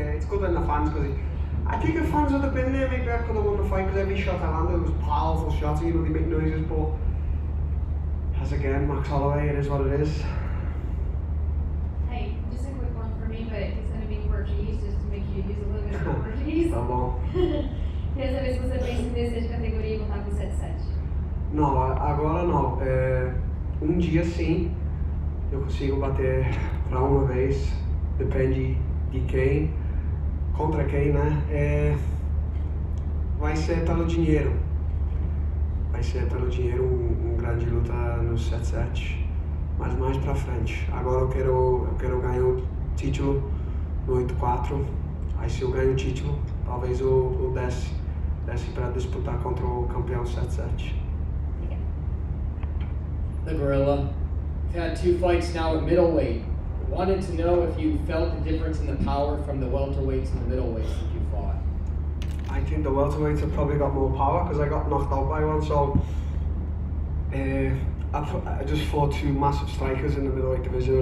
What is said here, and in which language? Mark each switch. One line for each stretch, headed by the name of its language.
English: It's good in the fans, because I think if fans would have been there, maybe I could have won the fight, because every shot I landed was powerful shots, you know, they make noises, but as again, Max Holloway, it is what it is. Hey, just a quick one for me, but it's going to be Portuguese, just to make you use a little bit of Portuguese.
Portuguese: Tá bom. Queria saber se você pensa em descer de categoria e voltar pro 7-7. Não, agora não. Dia sim, eu consigo bater para uma vez, depende de quem, contra quem, né? Vai ser pelo dinheiro. Vai ser pelo dinheiro grande luta no 7-7, mas mais pra frente. Agora eu quero ganhar o título no 8-4, aí se eu ganho o título, talvez eu desce para disputar contra o campeão 7-7.
English: The Gorilla. You've had 2 fights now at middleweight. Wanted to know if you felt the difference in the power from the welterweights and the middleweights that you fought. I think the welterweights have probably got more power because I got knocked out by one. So I just fought 2 massive strikers in the middleweight division.